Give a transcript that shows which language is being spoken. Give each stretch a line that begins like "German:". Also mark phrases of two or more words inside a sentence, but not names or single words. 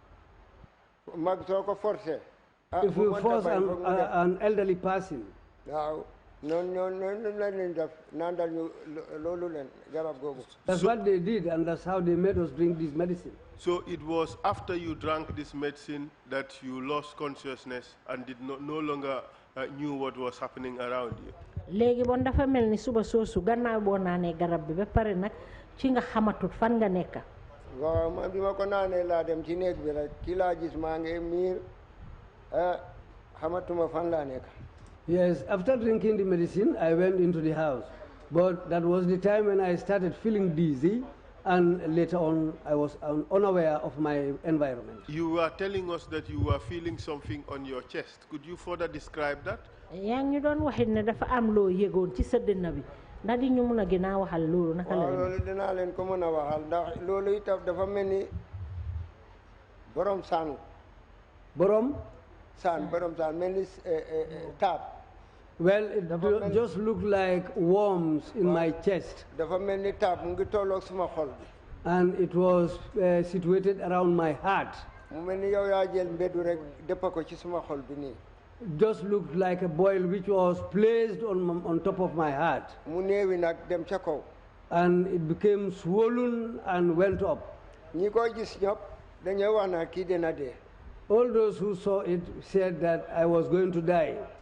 English: If you force an elderly person, that's what they did, and that's how they made us drink this medicine. So it was after you drank this medicine that you lost consciousness and no longer knew what was happening around you.
Wolof: léegi bon dafa mel ni suba soosu gannaaw boo naanee garab bi ba pare nag ci nga xamatut fan nga nekk. waaw man bi ma ko naanee laa dem ci néeg bi rek ki laa gis maa ngi miir xamatuma fan laa nekk.
English: Yes, after drinking the medicine, I went into the house. But that was the time when I started feeling dizzy, and later on, I was unaware of my environment. You were telling us that you were feeling something on your chest. Could you further describe that?
Wolof: yaa ngi ñu doon waxit ne dafa am loo yëgoon ci sa dënn bi ndax di ñu mun a gën a waxal loolu naka la. waaw loolu dinaa leen ko mën a waxal ndax loolu itam dafa mel ni borom saan. borom saan mel ni taab.
English: Well, it just looked like worms in my chest.
Wolof: dafa mel ni taab mu ngi tolloog suma xol bi.
English: And it was situated around my heart.
Wolof: mu mel ni yow yaa jël mbeddu rek dëppa ko ci suma xol bi nii.
English: just looked like a boil which was placed on top of my heart. And it became swollen and went up. All those who saw it said that I was going to die.